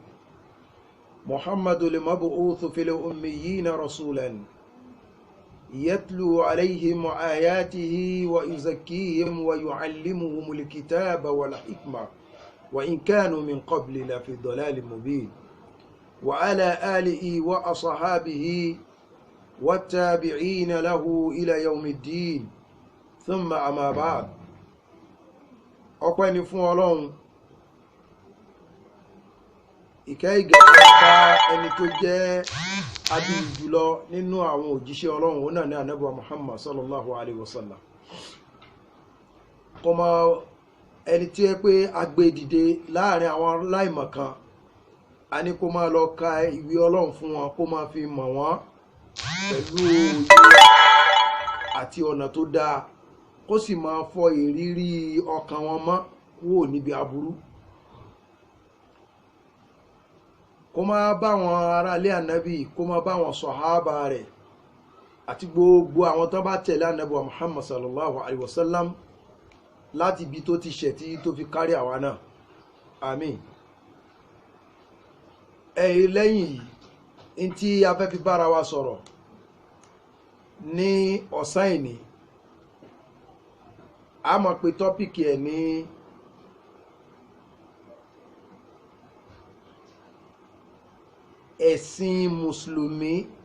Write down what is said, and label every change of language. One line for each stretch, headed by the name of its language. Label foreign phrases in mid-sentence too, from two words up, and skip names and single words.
Arabic: محمد المبعوث في الأميين رسولا يتلو عليهم آياته ويزكيهم ويعلمهم الكتاب والحكمة وإن كانوا من قبل لفي ضلال مبين وعلى آله وأصحابه والتابعين له إلى يوم الدين ثم أما بعد.
Yoruba: ọpẹ́ ni fún Ọlọ́run, ìkẹ́ ìgẹ̀ bá ẹni tó jẹ́ adìyí jùlọ nínú àwọn òjíṣẹ́ Ọlọ́run, òun náà ní Ànábì Muhammad
Arabic: صلى الله عليه وسلم.
Yoruba: kọmọ ẹni tí ẹ pé agbé dìde láàrin àwọn aláìmọ̀kan, a ní kó máa lọ ka ìwé Ọlọ́run fún wọn, kó máa fi mọ̀ wọ́n pẹ̀lú òye àti ọ̀nà tó dáa, kó sì máa fọ ìrírí ọkàn wọn mọ́ kúrò níbi aburú. kó máa bá wọn ará ilé ànábì, kó máa bá wọn sọ̀hábà rẹ̀ àti gbogbo àwọn tó bá tẹ̀lé ànábì Muhammad
Arabic: صلى الله عليه وسلم
Yoruba: láti ibi tó ti ṣẹ̀ tí tó fi kárí àwa náà. Àmín. Lẹ́yìn yìí tí a fẹ́ fi bára wa sọ̀rọ̀ ní ọ̀sán ìní, a mọ̀ pé tọ́pìkì ẹ̀ ní ẹ̀sìn mùsùlùmí.